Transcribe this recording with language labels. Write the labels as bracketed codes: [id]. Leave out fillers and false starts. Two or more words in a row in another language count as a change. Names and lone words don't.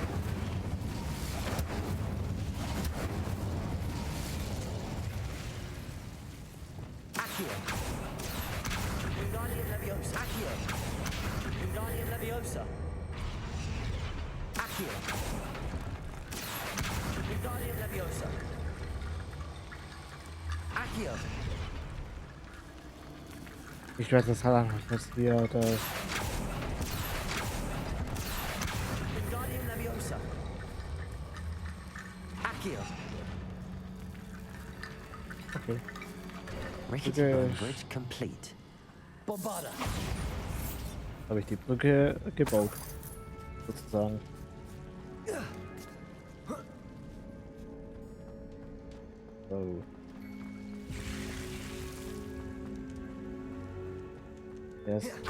[de] Accio. Wingardium Leviosa. Accio. Wingardium Leviosa. Accio. Wingardium Leviosa. Accio. Ich werde das halt einfach jetzt wieder das. Wingardium Leviosa. Accio. Okay. Rickety Okay. [en] Bone Bridge complete. [de] Bombarda. Habe ich die Brücke gebaut, sozusagen. So. [en] Yes.